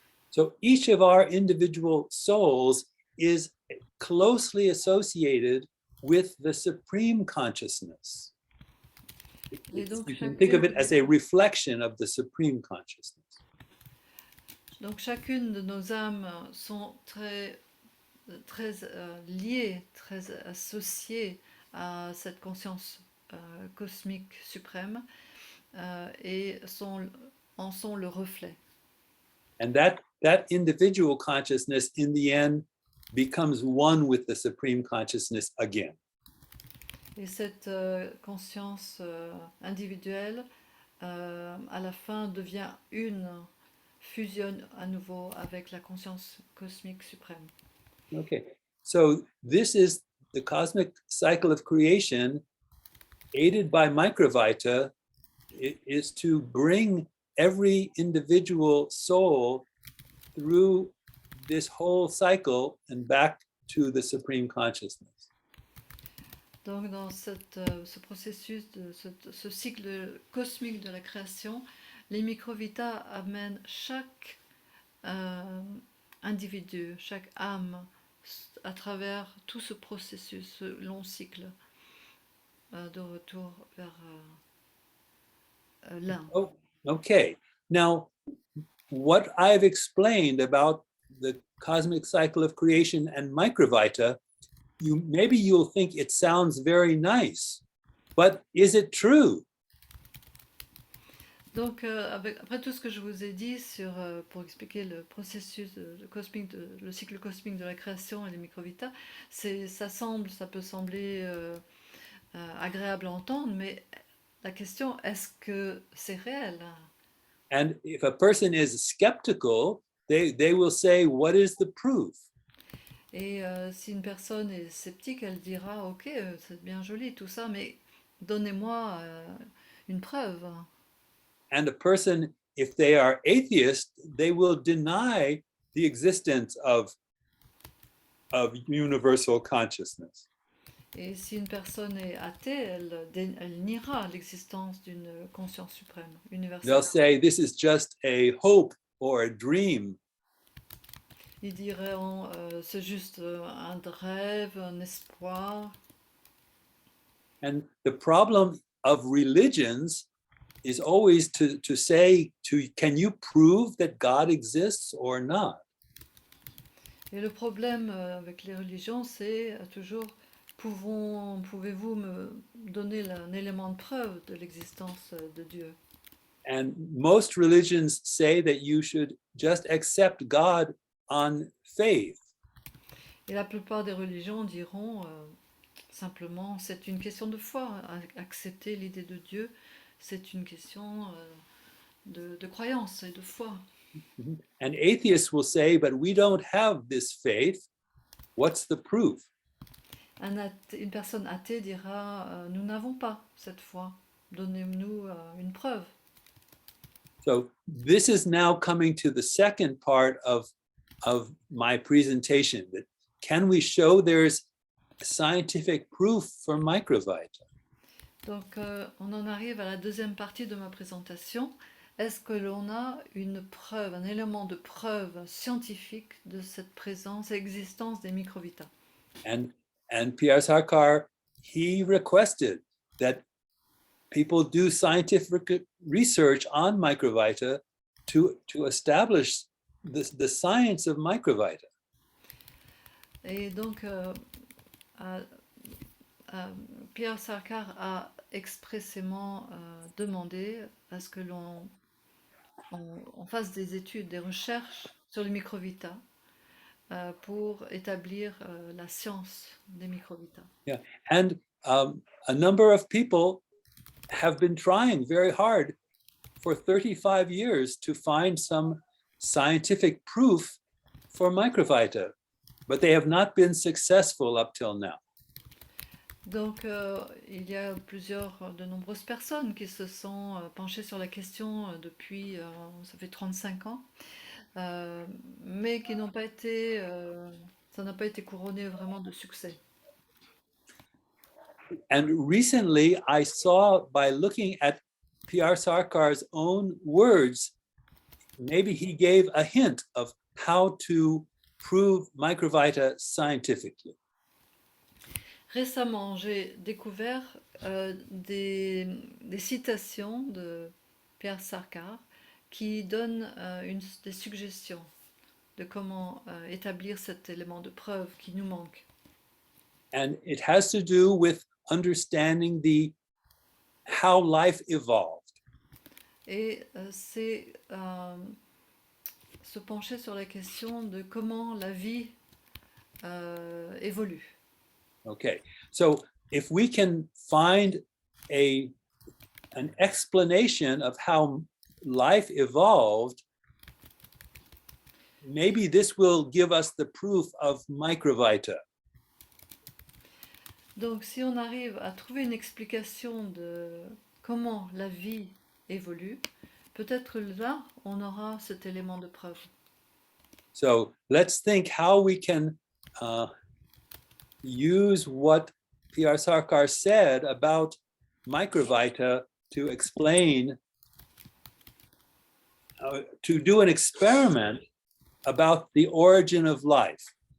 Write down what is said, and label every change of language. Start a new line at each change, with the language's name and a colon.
English: So each of our individual souls is closely associated with the Supreme Consciousness.
French: Et donc,
English: you can think of it as a reflection of the Supreme Consciousness.
French: Donc chacune de nos âmes sont très liées, très associées à cette conscience cosmique suprême et en sont le reflet.
English: And that individual consciousness in the end becomes one with the Supreme Consciousness again.
French: Et cette conscience individuelle, à la fin, devient fusionne à nouveau avec la conscience cosmique suprême.
English: Okay, so this is the cosmic cycle of creation, aided by Microvita, is to bring every individual soul through this whole cycle and back to the Supreme Consciousness.
French: Donc dans ce processus, ce cycle cosmique de la création, les microvitas amènent chaque individu, chaque âme à travers tout ce processus, ce long cycle de retour vers l'un.
English: Oh, okay. Now, what I've explained about the cosmic cycle of creation and Microvita, maybe you'll think it sounds very nice, but is it true?
French: Donc, après tout ce que je vous ai dit pour expliquer le processus le cycle cosmique de la création et les microvitas, ça peut sembler agréable à entendre, mais la question, est-ce que c'est réel?
English: And if a person is skeptical, they will say, what is the proof?
French: Et si une personne est sceptique, elle dira, ok, c'est bien joli tout ça, mais donnez-moi une preuve.
English: And a person, if they are atheist, they will deny the existence of universal consciousness.
French: Et si une personne est athée, elle niera l'existence d'une conscience suprême, universelle.
English: They'll say, this is just a hope or a dream.
French: Ils diront, c'est juste un rêve, un espoir.
English: And the problem of religions is always to say, can you prove that God exists or not?
French: Et le problème avec les religions, c'est toujours, pouvez-vous me donner un élément de preuve de l'existence de Dieu?
English: And most religions say that you should just accept God on faith.
French: Et la plupart des religions diront, simplement, c'est une question de foi. Accepter l'idée de Dieu, c'est une question de croyance et de foi.
English: And atheists will say, but we don't have this faith. What's the proof?
French: Une personne athée dira, nous n'avons pas cette foi. Donnez-nous une preuve.
English: So this is now coming to the second part of my presentation. That can we show there's scientific proof for Microvita?
French: Donc, on en arrive à la deuxième partie de ma présentation. Est-ce que l'on a une preuve, un élément de preuve scientifique de cette présence et existence des microvitas?
English: And Pierre Sarkar, he requested that people do scientific research on Microvita to establish the science of Microvita.
French: Et donc, Pierre Sarkar a expressément demandé à ce que l'on fasse des études, des recherches sur les microvitas pour établir la science des microvitas.
English: Yeah, and a number of people have been trying very hard for 35 years to find some scientific proof for Microvita, but they have not been successful up till now.
French: Donc, il y a de nombreuses personnes qui se sont penchées sur la question depuis, ça fait 35 ans, mais qui n'ont pas été, ça n'a pas été couronné vraiment de succès.
English: And recently, I saw by looking at P.R. Sarkar's own words, maybe he gave a hint of how to prove Microvita scientifically.
French: Récemment, j'ai découvert des citations de Pierre Sarkar qui donnent des suggestions de comment établir cet élément de preuve qui nous manque.
English: And it has to do with understanding how life evolved.
French: Et c'est se pencher sur la question de comment la vie évolue.
English: Okay, so if we can find an explanation of how life evolved, maybe this will give us the proof of Microvita.
French: Donc, si on arrive à trouver une explication de comment la vie évolue, peut-être là, on aura cet élément de preuve.
English: So let's think how we can use what P.R. Sarkar said about Microvita to explain, to do an experiment about the origin of life.